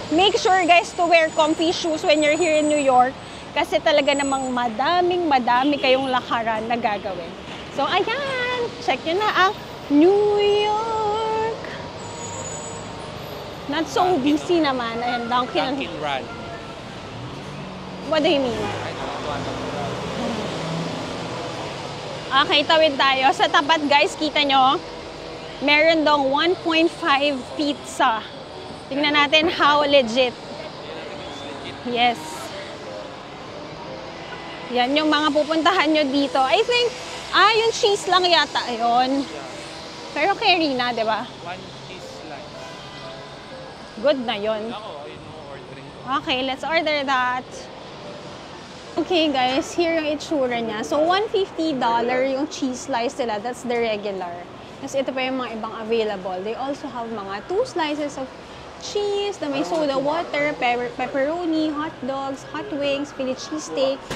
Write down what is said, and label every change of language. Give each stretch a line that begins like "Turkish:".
English: Make sure guys to wear comfy shoes when you're here in New York.
Filipino: Kasi talaga namang madami kayong lakaran na gagawin. So, ayan! Check nyo na ang New York!
English: Not so busy naman. Ayan, Dunkin'. Dunkin' Run. What do you mean? I don't want to run.
Filipino: Okay, tawid tayo. Sa tapat, guys, kita nyo, meron dong 1.5 pizza. Tingnan natin
English: how legit. Yes.
Filipino: Yan yung mga pupuntahan nyo dito.
English: I think,
Filipino: yung cheese lang yata yun. Pero carry na, di ba?
English: One cheese slice.
Filipino: Good na yun. Ako, yun mo ordering ko.
English: Okay, let's order that. Okay guys, here
Filipino: yung itsura niya.
English: So, $150 yung cheese slice nila. That's the regular.
Filipino: Kasi ito pa yung mga ibang available.
English: They also have mga 2 slices of cheese, na may soda water, pepperoni, hot dogs, hot wings, Philly cheesesteak.